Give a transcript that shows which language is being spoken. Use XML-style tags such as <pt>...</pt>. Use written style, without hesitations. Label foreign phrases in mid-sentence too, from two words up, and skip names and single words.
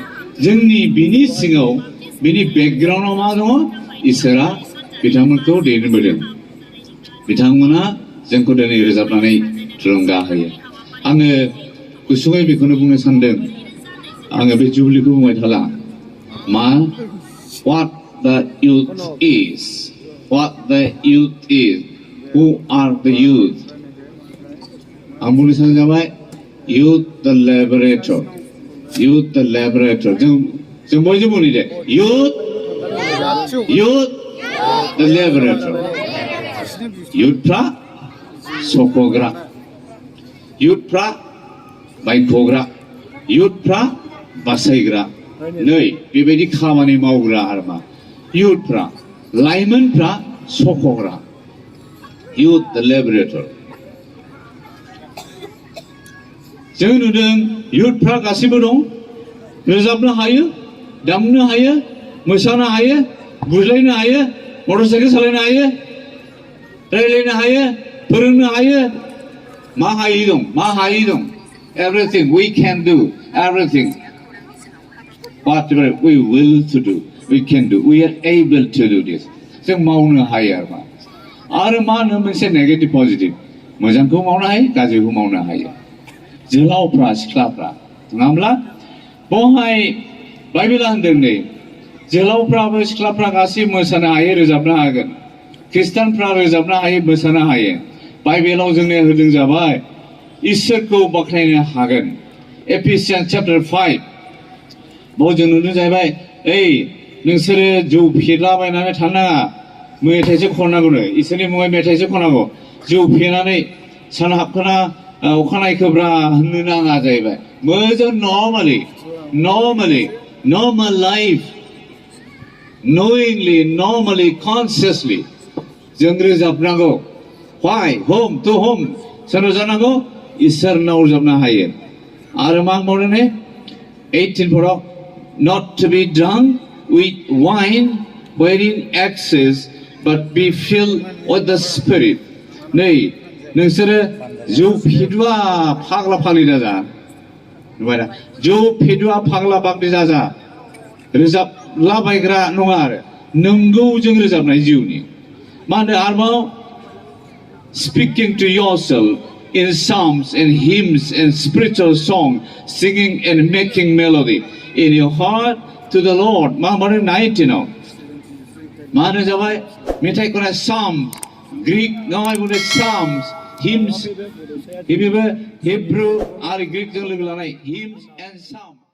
<brx>जोंनि बिनि सिङाव बिनि बेकग्राउन्डआव मा दङ? इसोरा बिथांमोनखौ दैदेनबोदों. बिथांमोना जोंखौ दिनै रोजाबनानै थुलुंगा होयो. आङो गुसुङै बेखौनो बुंनो सानदों. आङो बे जुबलिखौ बुंबाय थाला.</brx> <en>मा what the youth is. What the youth is. Who are the youth?</en> <brx>आं बुंनो सानो जाबाय</brx> <en>youth the liberator. Youth the liberator.</en> <brx>जों बयबो बुंनि दे</brx> <en>youth the liberator.</en> <brx>youthफ्रा सख'ग्रा. youthफ्रा बायख'ग्रा. youthफ्रा बासायग्रा. नै बेबायदि खामानि मावग्रा आरो मा youthफ्रा लाइमोनफ्रा सख'ग्रा.</brx> <en>youth the liberator.</en> <brx>जों नुदों youthफ्रा गासिबो दं. रोजाबनो हायो, दामनो हायो, मोसानो हायो, बुज्लायनो हायो,</brx> <en>motor cycle</en> <brx>सालायनो हायो, रायलायनो हायो, फोरोंनो हायो. मा हायै दं? मा हायै दं?</brx> <en>Everything we can do. Everything. Whatever we will to do, we can do. We are able to do this.</en> <brx>जों मावनो हायो आरो मा. आरो मा होनो मोनसे</brx> <en>negative positive.</en> <brx>मोजांखौ मावनो हायो, गाज्रिखौ मावनो हायो. जोलावफ्रा सिख्लाफ्रा नङा होमब्ला? बेवहाय बाइबेला होनदों नै जोलावफ्राबो सिख्लाफ्रा गासैबो मोसानो हायो, रोजाबनो हागोन. ख्रिस्टानफ्रा रोजाबनो हायो, मोसानो हायो. बाइबेलाव जोंनो होदों जाबाय इसोरखौ बाख्नायनो हागोन. एफिसियान्स चैप्टार 5 बाव जों नुदों जाहैबाय ओइ नोंसोरो जौ फेलाबायनानै थानाङा. मेथाइसो खननांगौनो. इसोरनि मुङै मेथाइसो खननांगौ. जौ फेनानै सान हाबखाना अखानायै खोब्रा होननो नाङा जाहैबाय.</brx> <en>मोजां normal life knowingly normally consciously</en> <brx>जों रोजाबनांगौ.</brx> <en>why home to home</en> <brx>सोरनाव जानांगौ? इसोरनाव रोजाबनो हायो. आरो मा बुंदों ने 18 फोराव</brx> <en>not to be drunk with wine wherein excess but be filled with the spirit.</en> <brx>नै नोंसोरो जौ फेदुआ फाग्ला फाग्लि दाजा. नुबायना? जौ फेदुआ फाग्ला फाग्लि दाजा. रोजाबलाबायग्रा नङा आरो नंगौजों रोजाबनाय जिउनि. मा होनो आरोबाव</brx> <en>speaking to yourself in psalms and hymns and spiritual song, singing and making melody in your heart to the Lord.</en> <brx>मा होनो 19 मा होनो जाबाय मेथाइ खननाय psalms. ग्रीक गावहाय बुंदों psalms, hymns. हिब्रु आरो ग्रीकजों लोगो लानाय</brx> <en>hymns and psalms.</en>